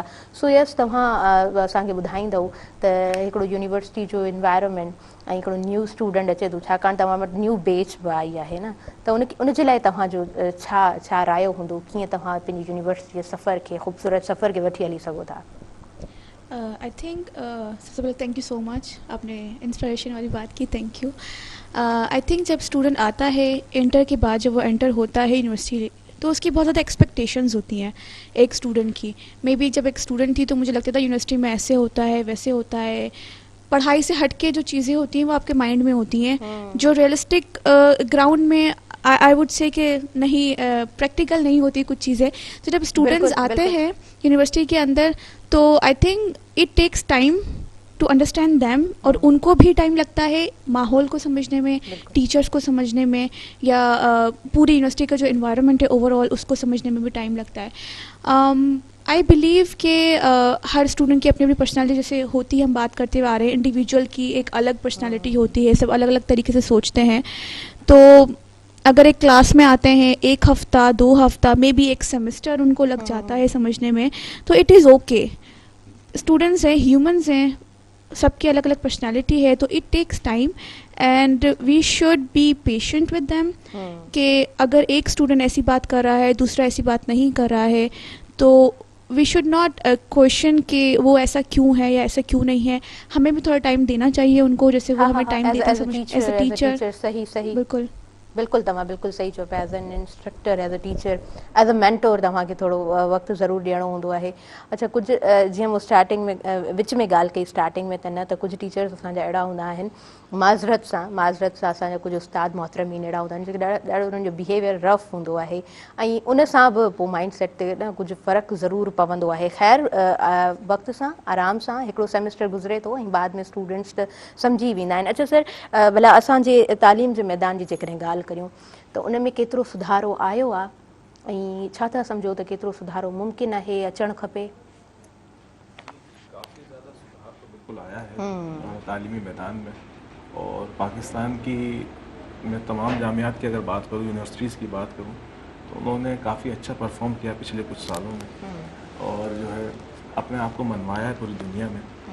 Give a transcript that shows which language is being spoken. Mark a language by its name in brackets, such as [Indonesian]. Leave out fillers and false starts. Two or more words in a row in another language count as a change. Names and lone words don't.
[English] so yes [Sindhi] तव्हां असांखे ॿुधाईंदव त हिकिड़ो यूनिवर्सिटी जो इन्वायरमेंट ऐं हिकिड़ो [English] new student [Sindhi] अचे थो छाकाणि तव्हां वटि [English] new batch [Sindhi] बि आई आहे न त उनजे लाइ तव्हांजो छा रायो हूंदो, कीअं तव्हां पंहिंजी यूनिवर्सिटी जे सफ़र खे ख़ूबसूरत सफ़र खे वठी हली सघो था? [English] I think [Urdu] سب سے پہلے [English] thank you so much, [Urdu] آپ نے انسپریشن والی بات کی, [English] thank you. I think [Urdu] جب سٹوڈنٹ آتا ہے انٹر کے بعد، جب وہ انٹر ہوتا ہے یونیورسٹی تو اس کی بہت زیادہ ایکسپیکٹیشنز ہوتی ہیں ایک سٹوڈنٹ کی. [English] may be [Urdu] جب ایک سٹوڈنٹ تھی تو مجھے لگتا تھا یونیورسٹی میں ایسے ہوتا ہے ویسے ہوتا ہے، پڑھائی سے ہٹکے جو چیزیں ہوتی ہیں وہ آپ کے مائنڈ میں ہوتی ہیں جو [English] realistic ground [Urdu] میں [English] I would say [Urdu] کہ نہیں پریکٹیکل نہیں ہوتی کچھ چیزیں. تو جب سٹوڈنٹس آتے ہیں یونیورسٹی کے اندر تو [English] I think it takes time to understand them [Urdu] اور ان کو بھی ٹائم لگتا ہے ماحول کو سمجھنے میں، ٹیچرز کو سمجھنے میں یا پوری یونیورسٹی کا جو انوائرمنٹ ہے اوور آل اس کو سمجھنے میں بھی ٹائم لگتا ہے. [English] I believe [Urdu] کہ ہر سٹوڈنٹ کی اپنی اپنی پرسنالٹی جیسے ہوتی ہے، ہم بات کرتے ہوئے آ رہے ہیں، انڈیویجوئل کی ایک الگ پرسنالٹی ہوتی ہے، سب الگ الگ طریقے سے سوچتے ہیں. تو اگر ایک کلاس میں آتے ہیں 1 ہفتہ 2 ہفتہ [English] may be [Urdu] 1 سمسٹر ان کو لگ جاتا ہے سمجھنے میں، تو [English] it is okay. [Urdu] سٹوڈنٹس ہیں، ہیومنز ہیں، سب کی الگ الگ پرسنالٹی ہے، تو [English] it takes time and we should be patient with them [Urdu] کہ اگر ایک سٹوڈنٹ ایسی بات کر رہا ہے دوسرا ایسی بات نہیں کر رہا ہے تو [English] we should not question [Urdu] کہ وہ ایسا کیوں ہے یا ایسا کیوں نہیں ہے. ہمیں بھی تھوڑا ٹائم دینا چاہیے ان کو، جیسے وہ ہمیں ٹائم دیتے ہیں [English] as a teacher. [Sindhi] सही बिल्कुल तव्हां बिल्कुलु सही चओ पिया। [English] as an instructor, as a teacher, as a mentor [Sindhi] तव्हांखे थोरो वक़्तु ज़रूरु ॾियणो हूंदो आहे। अच्छा, कुझु जीअं मूं स्टार्टिंग में विच में ॻाल्हि कई स्टार्टिंग में त न, त कुझु टीचर्स असांजा अहिड़ा हूंदा आहिनि माज़रत सां असांजा कुझु उस्ताद मोहतरमीन अहिड़ा हूंदा आहिनि जेके ॾाढो उन्हनि जो [English] behavior rough [Sindhi] हूंदो आहे ऐं उन सां बि पोइ [English] mind set [Sindhi] ते न कुझु फ़र्क़ु ज़रूरु पवंदो आहे। ख़ैर वक़्त सां आराम सां हिकिड़ो सेमेस्टर गुज़रे थो ऐं बाद में स्टूडेंट्स त सम्झी वेंदा आहिनि। अच्छा सर, भला असांजे तालीम जे मैदान जी जेकॾहिं ॻाल्हि करियूं त उन में केतिरो सुधारो आयो आहे ऐं छा था सम्झो त केतिरो सुधारो मुमकिन आहे, अचणु खपे? [Urdu] کافی زیادہ سدھار تو بالکل آیا ہے تعلیمی میدان میں، اور پاکستان کی میں تمام جامعات کی اگر بات کروں، یونیورسٹیز کی بات کروں، تو انہوں نے کافی اچھا پرفارم کیا پچھلے کچھ سالوں میں اور جو ہے اپنے آپ کو منوایا ہے پوری دنیا میں.